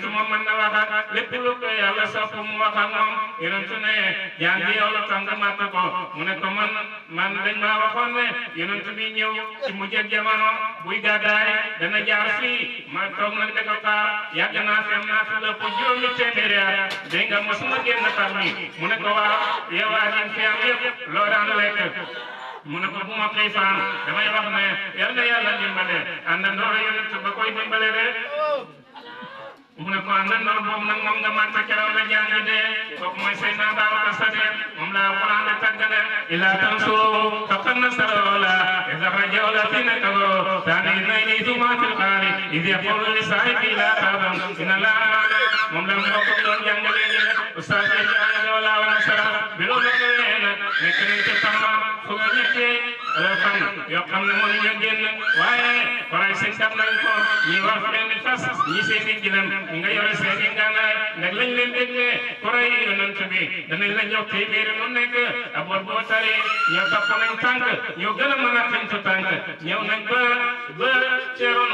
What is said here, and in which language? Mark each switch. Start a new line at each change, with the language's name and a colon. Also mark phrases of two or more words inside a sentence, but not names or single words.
Wolof: moom mën na waxaat lépp lu ko yàlla sopp mu wax ak moom yonent ne jaan bi yow la tax nga matt ko mu ne ko man dañ maa waxoon ne yonent bi ñëw ci mujj jamono buy gàddaay dana jaar fii ma toog nag de ko xaar yàgg naa fi am naa fi lépp juróomi téeméeri at dégg nga mosuma génn tax mi mu ne ko waaw yow aadin fi am yëpp loo daan lekk mu ne ko bu ma xiifaan damay wax ne yal na yàlla dimbale àndandoo yonent ba koy dimbale de mu ne ko àndandoo boobu nag moom nga màtt keroog la jàng de kooku mooy Seydina Babacar Sadiq moom la Alxuraan la tàggale
Arabic: إلا تنصروه فقد نصره الله إذ أخرجه الذين كفروا ثاني اثنين إذ هما في الغار إذ يقول لصاحبه لا تحزن إن الله
Wolof: moom la mu ko doon jàngale de ustaz yi àndandoo la wala sara bi loolu nekk nañ ci tama fu nga ñettee fan yoo xam ne mënu ñu génn waaye waray seen dab nañ ko ñi war benn fas ñi seen i gilam ñi nga yore seen i ngànnaay ndax lañ leen déggee koray yonent bi danañ la jox téeméeri lu nekk aboor boo tari ñoo topp nañ tànk ñoo gën a mën a xañtu tànk ñëw nañ ba ceeroon